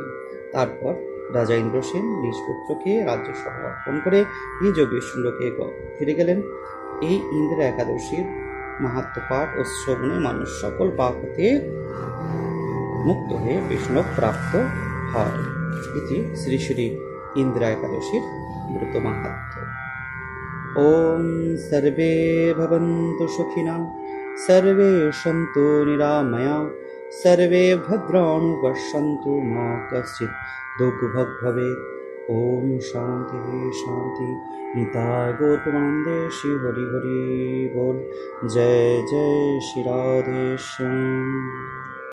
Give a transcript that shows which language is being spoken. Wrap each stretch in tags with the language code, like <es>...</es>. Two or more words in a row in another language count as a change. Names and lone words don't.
<bn>তারপর রাজা ইন্দ্রসেন নিজ পুত্রকে রাজ্য সহ অর্পণ করে নিজ বিষ্ণুলোকে ফিরে গেলেন। এই ইন্দিরা একাদশীর মাহাত্ম পাঠ ও শ্রবণে মানুষ সকল পাপ হতে মুক্ত হয়ে বিষ্ণু প্রাপ্ত হয়। এটি শ্রী শ্রী ইন্দিরা একাদশীর ব্রত মাহাত্ম।</bn> <sa>ওম সর্বে ভবন্তু সুখিনঃ, সর্বে সন্তু নিরাময়া, সর্বে ভদ্রাণি পশ্যন্তু, মা কশ্চিৎ দুর্ভোগ ভবেৎ। ওম শান্তি শান্তি।</sa> <bn>নিতাই গৌর প্রেমানন্দে শ্রী হরি হরি बोल। জয় জয় শ্রী রাধে শ্যাম।</bn>